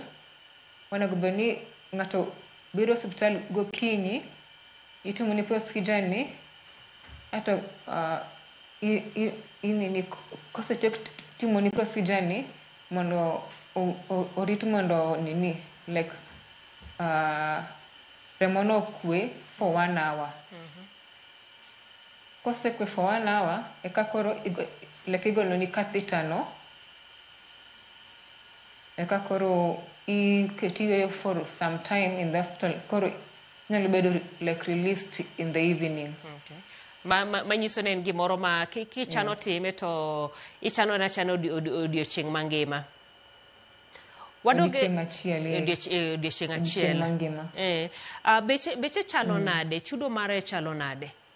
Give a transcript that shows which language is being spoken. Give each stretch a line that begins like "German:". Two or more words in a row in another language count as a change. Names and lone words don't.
Luo (Kenya and Tanzania): Onego bed ni ng'ato biro osiptal gokinyi, itimoni procedure ni, ato kosetiek timoni procedure ni, mondo orit mondo remo no okwe
English: for 1 hour.
Luo (Kenya and Tanzania): Kosekwe
English: for 1 hour,
Luo (Kenya and Tanzania): eka koro igoloni catheter no, eka koro iketi
English: for some time in the hospital.
Luo (Kenya and Tanzania): Koro nyalo bedo released
English: in the evening.
Luo (Kenya and Tanzania): Okay. Manyiso ne en gimoro ma kichano time to ichano odiochieng' mangima. Odiochieng' achiel. Beche chalo nade? Chudo mare chalo nade?